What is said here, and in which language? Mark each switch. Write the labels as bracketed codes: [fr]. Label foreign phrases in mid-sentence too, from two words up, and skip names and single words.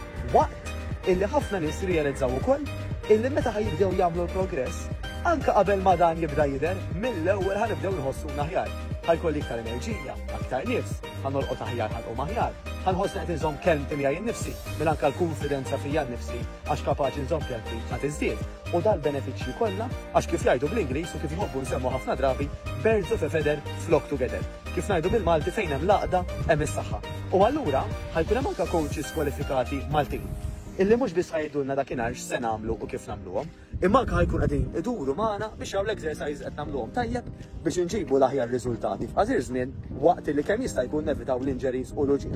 [mt] Waqt illi ħafna nies realizzaw ukoll illi meta ħajibdew jagħmlu l-progress, anke qabel ma dan jibda jidher, mill-ewwel ħanibdew nħossuna aħjar. Ħajkolli iktar enerġija, aktar nifs, ħanolqot aħjar ħanqom aħjar, ħanħoss qed inżomm kelmti miegħi nnifsi, minn anke l-konfidenza fija nnifsi għax kapaċi nżomm kelmti ħadd iżdied. U dal-benefiċċji kollha għax kif jgħidu bl-Ingliż u kif jħobbu nsemmu ħafna drabi [en] birds of a feather flock together. [mt] Kif ngħidu bil-Malti fejn hemm laqda hemm is-saħħa. U allura ħajkun hemm anke coaches kwalifikati Maltin illi mhux biss ħajdulna dakinhar x'se nagħmlu u kif nagħmluhom, imma anke ħajkun qegħdin iduru magħna biex hawn l-exercise qed nagħmluhom tajjeb biex inġibu l-aħjar riżultati f'qasir żmien waqt li kemm jista' jkun nevitaw l-injuries u l-uġigħ.